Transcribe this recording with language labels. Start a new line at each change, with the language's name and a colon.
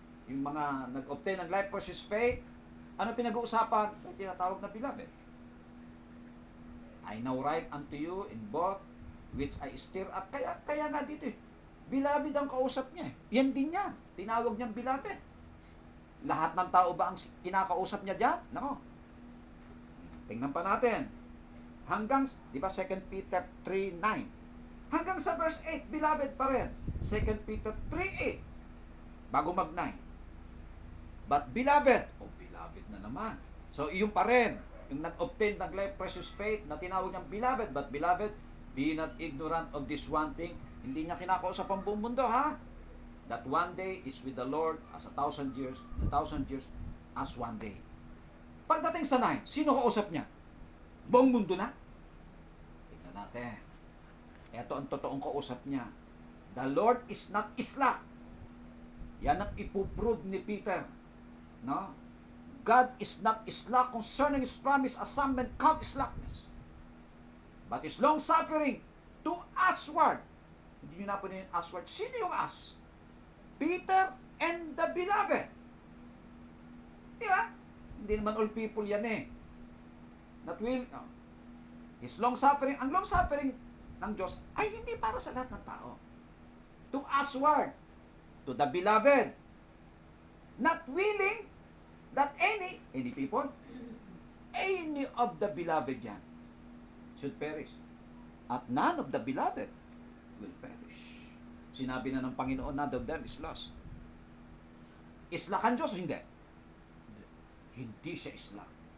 Filipino: Yung mga nag-obtain ng life versus faith. Ano pinag-uusapan? Yung tinatawag na beloved.
English: I now write unto you in both which I stir up.
Filipino: Kaya nga dito eh. Beloved ang kausap niya eh. Yan din yan. Tinawag niyang beloved. Lahat ng tao ba ang kinakausap niya dyan? Nako. Tingnan pa natin. Hanggang, di ba 2 Peter 3:9. Hanggang sa verse 8, beloved pa rin. 2 Peter 3:8. Bago mag-9. But beloved, beloved na naman. So, iyon pa rin. Yung nag-obtain ng life precious faith na tinawag niyang beloved.
English: But beloved, be not ignorant of this one thing.
Filipino: Hindi niya kinakausap ang buong mundo, ha?
English: That one day is with the Lord as 1,000 years, 1,000 years as one day.
Filipino: Pagdating sa 9, sino kausap niya? Buong mundo na? Tingnan natin. Ito ang totoong kausap niya.
English: The Lord is not slack.
Filipino: Yan ang ipuprove ni Peter. No?
English: God is not slack concerning His promise as some men count slackness. But is long-suffering to usward.
Filipino: Hindi nyo na po na yung usward. Sino yung us?
English: Peter and the beloved.
Filipino: Di ba? Hindi naman all people yan eh. Not will, no. His long-suffering, ang long-suffering ng Diyos ay hindi para sa lahat ng tao.
English: To usward, to the beloved, not willing that any people, any of the beloved yan should perish. At none of the beloved will perish.
Filipino: Sinabi na ng Panginoon,
English: none of them is lost.
Filipino: Islak ang Diyos, hindi? Hindi siya islak.